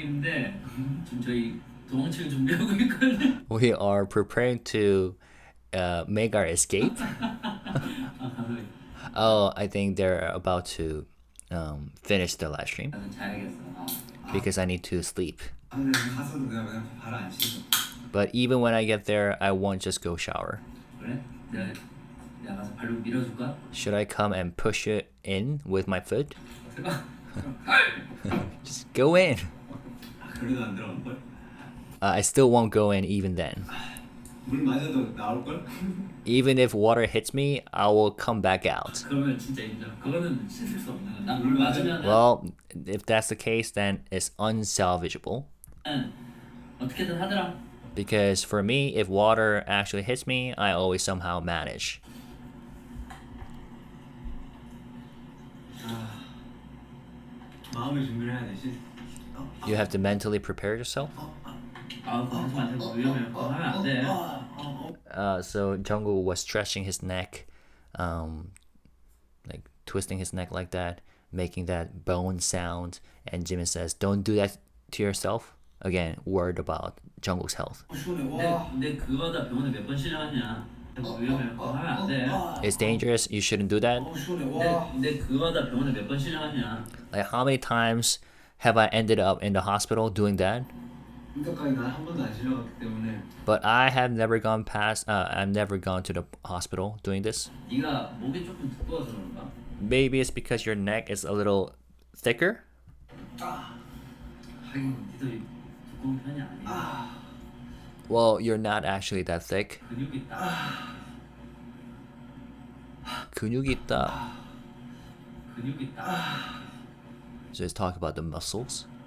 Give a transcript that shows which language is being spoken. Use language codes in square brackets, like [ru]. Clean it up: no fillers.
[ko] 생일인데 지금 저희 도망칠 준비하고 있거든요. [en] We are preparing to make our escape. Oh, I think they're about to finish the live stream [ko] 나는 자야겠어. [en] because I need to sleep. [ko] 가서도 그냥 바로 안 씻어. [en] But even when I get there, I won't just go shower. [ko] 그래? 내가 가서 발로 밀어줄까? [en] Should I come and push it in with my foot? Just go in. [ko] 그래도 안 들어갈 걸? [en] I still won't go in even then. [ko] 물 맞아도 나올 걸? [en] Even if water hits me, I will come back out. [ko] 그러면 진짜 인정. 그거는 씻을 수 없는 거야. 난물 맞으면 [en] Well, if that's the case, then it's unsalvageable. [ko] 어떻게든 하더라. [en] Because for me, if water actually hits me, I always somehow manage. [ko] 마음의 준비를 해야 되지. [en] You have to mentally prepare yourself. [ko] 그거 하지 마. 되게 위험해. 그거 하면 안 돼. [en] So Jungkook was stretching his neck, like twisting his neck like that, making that bone sound. And Jimin says, "Don't do that to yourself." Again, worried about Jungkook's health. [ko] 근데 그거다 병원에 몇 번 실려갔냐? 그거 위험해. 그거 하면 안 돼. [en] It's dangerous. You shouldn't do that. [ko] 근데 그거다 병원에 몇 번 실려갔냐? [en] Like, how many times have I ended up in the hospital doing that? [ko] 이때까지 난 한 번도 안 실려갔기 때문에. [en] But I have never gone past. I've never gone to the hospital doing this. [ko] 네가 목이 조금 두꺼워서 그런가? [en] Maybe it's because your neck is a little thicker. [ko] 하긴 니도 두꺼운 편이 아니야. [en] Well, you're not actually that thick. [ko] 근육 있다. 근육 있다. 근육 있다. [en] So let's talk about the muscles.